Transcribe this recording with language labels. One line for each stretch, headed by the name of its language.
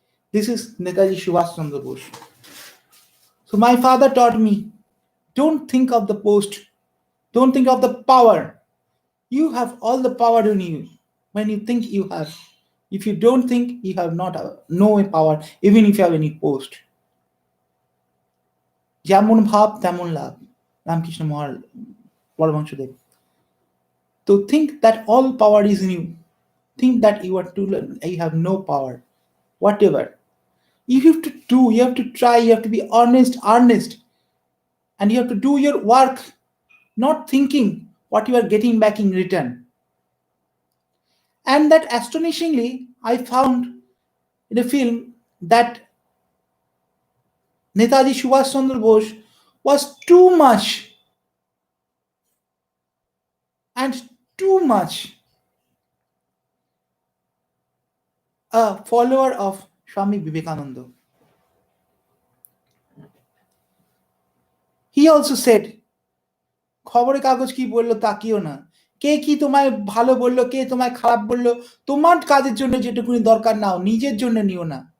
English: This is Netaji Subhash Chandra Bose. So my father taught me, don't think of the post, don't think of the power. You have all the power in you when you think you have. If you don't think, you have not no power, even if you have any post.
Bangla: যেমন ভাব তেমন লাভ, Ramakrishna Paramahansadev.
English: To think that all power is in you, think that you are too, you have no power, whatever. You have to do, you have to try, you have to be honest, and you have to do your work, not thinking what you are getting back in return. And that astonishingly, I found in a film that Netaji Subhash Chandra Bose was too much and too much a follower of Swami Vivekananda. He also said,
Bangla: খবরের কাগজ কি বললো তাকিও না, কে কি তোমায় ভালো বললো, কে তোমায় খারাপ বললো, তোমার কাজের জন্য যেটুকুনি দরকার নাও, নিজের জন্য নিও না।